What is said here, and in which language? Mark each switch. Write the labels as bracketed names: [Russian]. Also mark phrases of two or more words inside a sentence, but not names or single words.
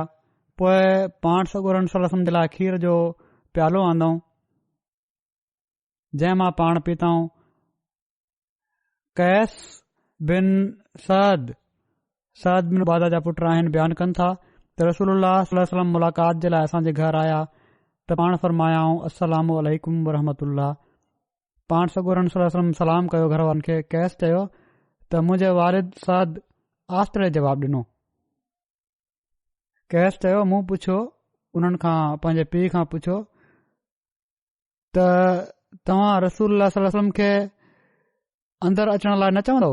[Sindhi] पोइ पाण सॻोरन [Arabic] صلى الله عليه وسلم [Sindhi] जे लाइ खीर जो प्यालो आंदऊं, जंहिं मां पाण पीताऊं। कैस बिन साद बिन उबादा जा पुट आहिनि। बयानु कनि था त [Arabic] رسول الله صلى الله عليه وسلم [Sindhi] मुलाक़ात जे लाइ असांजे घर आया त पाण फरमायाऊं [Arabic] السلام عليكم ورحمة الله. [Sindhi] पाण सॻोरन [Arabic] صلى الله عليه وسلم [Sindhi] सलाम कयो घर वारनि खे। कैस चयो त मुंहिंजे वारिद साद आस्ते जवाबु ॾिनो। कैस चयो मूं पुछियो उन्हनि खां, पंहिंजे पीउ खां पुछियो त तव्हां [Arabic] رسول الله صلى الله عليه وسلم [Sindhi] खे अंदरि अचण लाइ न चवंदो?